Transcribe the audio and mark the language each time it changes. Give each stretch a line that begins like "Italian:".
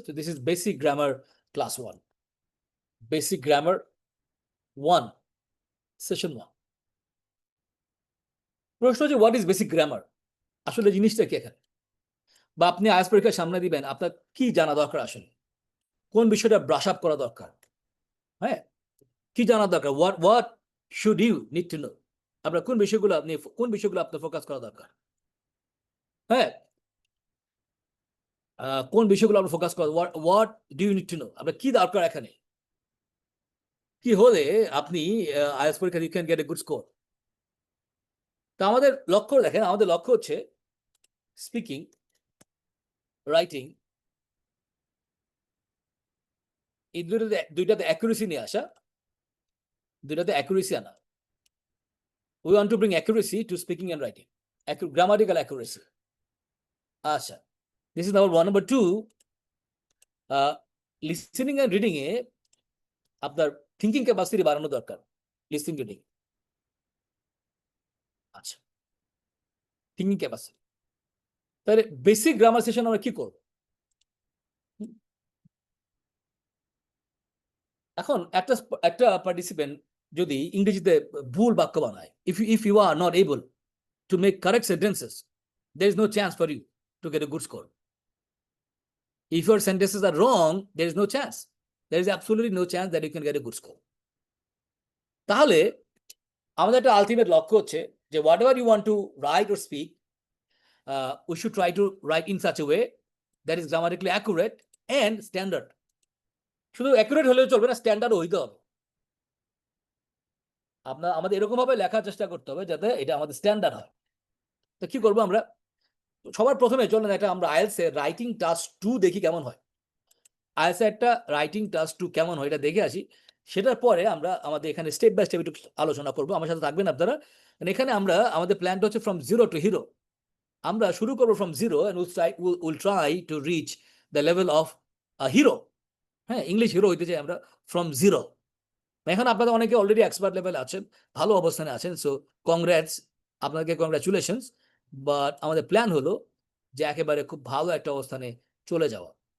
English: So this is basic grammar class 1. Basic grammar 1, session 1.
Bangla: প্রশ্ন হচ্ছে
English: what is basic grammar?
Bangla: আসলে জিনিসটা কি এখানে? বা আপনি আইএলটিএস পরীক্ষার সামনে দিবেন, আপনার কি জানা দরকার আসলে? কোন বিষয়টা ব্রাশ আপ করা দরকার? হ্যাঁ, কি জানা দরকার?
English: what should you need to know?
Bangla: আপনার কোন বিষয়গুলো আপনার ফোকাস করা দরকার? হ্যাঁ, কোন বিষয়গুলো আপনার ফোকাস করা,
English: what do you need to know?
Bangla: আপনার কি দরকার এখানে? কি হলে আপনি আইএলটিএস পরীক্ষা
English: you can get a good score?
Bangla: তা আমাদের লক্ষ্য দেখেন, আমাদের লক্ষ্য হচ্ছে স্পিকিং, রাইটিং, এই দুইটাতে অ্যাকুরেসি নিয়ে আসা, দুইটাতে অ্যাকুরেসি আনা।
English: We want to bring accuracy to speaking and writing, grammatical accuracy. আচ্ছা, this is number 1. Number 2,
Bangla: listening and reading a আপনার থিঙ্কিং ক্যাপাসিটি বাড়ানো দরকার। লিসেনিং রিডিং, আচ্ছা, থিঙ্কিং ক্যাপাসিটি। তাহলে বেসিক গ্রামার সেশন আমরা কি করব? এখন একটা পার্টিসিপেন্ট যদি ইংরেজিতে ভুল বাক্য বানায়,
English: if you are not able to make correct sentences, there is no chance for you to get a good score. If your sentences are wrong, there is no chance. There is absolutely no chance that you can get a good score.
Bangla: তাহলে আমাদের একটা ultimate লক্ষ্য হচ্ছে যে
English: whatever you want to write or speak, we should try to write in such a way that is grammatically accurate and standard.
Bangla: শুধু accurate হলেও চলবে না, স্ট্যান্ডার্ড হইতে হবে। আমাদের এরকম ভাবে লেখার চেষ্টা করতে হবে যাতে এটা আমাদের স্ট্যান্ডার্ড হয়। তো কি করবো আমরা? সবার প্রথমে চলেন একটা আমরা আইএলটিএস এর রাইটিং টাস্ক 2 দেখি কেমন হয়। আইএলটিএস এর একটা রাইটিং টাস্ক 2 কেমন হয় এটা দেখে আসি। সেটার পরে আমরা আমাদের এখানে স্টেপ বাই স্টেপ একটু আলোচনা করবো। আমার সাথে থাকবেন আপনারা। এখানে আমরা আমাদের প্ল্যানটা হচ্ছে ফ্রম জিরো টু হিরো। আমরা শুরু করবো
English: From zero and we'll try to reach the level of a hero.
Bangla: হ্যাঁ, ইংলিশ হিরো হইতে চাই আমরা ফ্রম জিরো। এখন আপনাদের অনেকে অলরেডি এক্সপার্ট লেভেল আছেন, ভালো অবস্থানে আছেন, সো কংগ্রেটস, আপনাকে কংগ্রাচুলেশনস। বাট আমাদের প্ল্যান হলো যে একেবারে খুব ভালো একটা অবস্থানে চলে যাওয়া।